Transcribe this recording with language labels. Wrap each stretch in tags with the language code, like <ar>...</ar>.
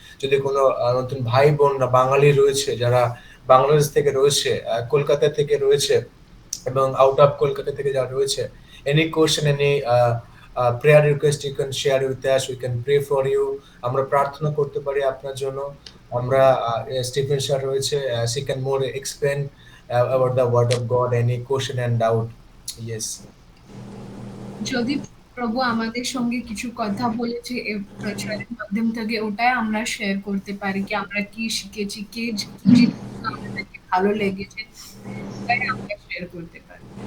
<bn>যদি কোনো নতুন ভাই বোনরা বাঙালি রয়েছে, যারা বাংলাদেশ থেকে রয়েছে, কলকাতা থেকে রয়েছে, এবং</bn> <en>out of</en> <bn>কলকাতা থেকে যারা রয়েছে,</bn> <en>any question, any prayer request you can share with us, we can pray for you.</en> <bn>আমরা প্রার্থনা করতে পারি আপনার জন্য। আমরা স্টিফেন স্যার রয়েছে,</bn> <en>she can more explain about the word of God, any question and doubt. Yes.</en> <bn>যদি প্রভু আমাদের সঙ্গে কিছু কথা বলেছে এই প্রচারের মাধ্যম থেকে, ওটাই আমরা শেয়ার করতে পারি কি আমরা কি শিখেছি, কি জিনিসগুলো আমাদেরকে ভালো লেগেছে, ওটাই আমরা শেয়ার করতে পারি।</bn>